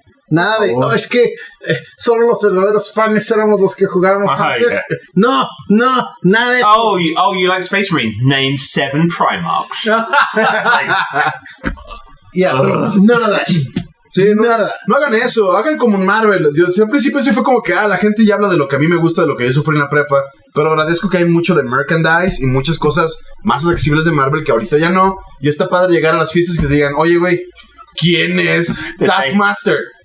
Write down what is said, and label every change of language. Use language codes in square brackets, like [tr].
[es] Nada de, es que solo los verdaderos fans éramos los que jugábamos antes. [en] Yeah. [es] No, nada de eso. [en] Oh, you like Space Marines? Name 7 Primarchs. Yeah, please, none of that. [es] Sí, no hagan eso, hagan como en Marvel. Yo al principio sí fue como que la gente ya habla de lo que a mí me gusta, de lo que yo sufrí en la prepa, pero agradezco que hay mucho de merchandise y muchas cosas más accesibles de Marvel que ahorita ya no. Y está padre llegar a las fiestas que te digan, oye, güey, ¿quién es Taskmaster?